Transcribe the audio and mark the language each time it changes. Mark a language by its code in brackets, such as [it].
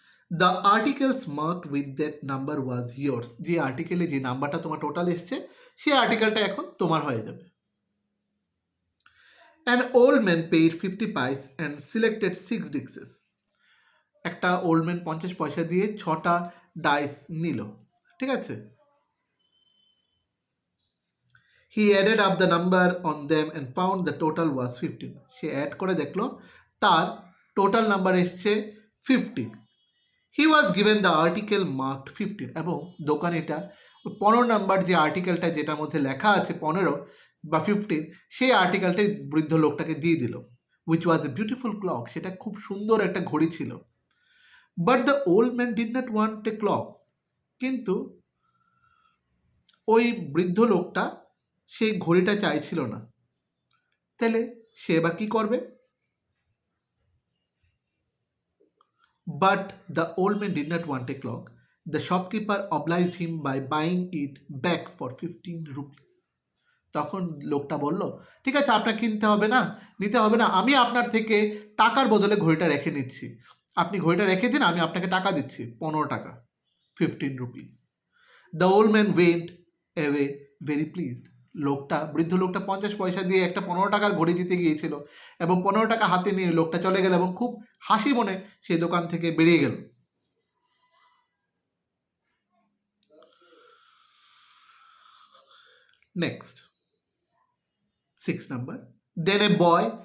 [en] The articles marked with that number was years. [bn] যে আর্টিকেলে যে নাম্বারটা তোমার টোটাল এসছে সেই আর্টিকেলটা এখন তোমার হয়ে যাবে। [en] An old man paid 50 pice and selected 6 dices. [bn] একটা ওল্ড ম্যান 50 পয়সা দিয়ে 6টা ডাইস নিল, ঠিক আছে। [en] He added up the number on them and found the total was 15. [bn] Say add করে দেখলো তার টোটাল নাম্বার এসছে 15. [en] He was given the article marked 15, [bn] এবং দোকানিটা 15 নাম্বার যে আর্টিকেলটা যেটার মধ্যে লেখা আছে 15 বা 15, সেই আর্টিকেলটাই বৃদ্ধ লোকটাকে দিয়ে দিল। [en] Which was a beautiful clock. [bn] সেটা খুব সুন্দর একটা ঘড়ি ছিল। [en] But the old man did not want a clock. [bn] কিন্তু ওই বৃদ্ধ লোকটা সেই ঘড়িটা চাইছিল না। তাহলে সে এবার কি করবে? [en] But the old man did not want a clock. The shopkeeper obliged him by buying it back for 15 rupees. [bn] তখন লোকটা বলল, ঠিক আছে, আপনার কিনতে হবে না, নিতে হবে না, আমি আপনার থেকে টাকার বদলে ঘড়িটা রেখে নিচ্ছি। আপনি ঘড়িটা রেখে দিন, আমি আপনাকে টাকা দিচ্ছি, 15 টাকা, [en] 15 rupees. The old man went away very pleased. [bn] বৃদ্ধ লোকটা 50 পয়সা দিয়ে একটা 15 টাকার ঘড়ি দিতে গিয়েছিল এবং 15 টাকা হাতে নিয়ে লোকটা চলে গেল এবং খুব হাসি মনে সেই দোকান থেকে বেরিয়ে গেল। নেক্সট 6 নাম্বার, দেন এ বয়।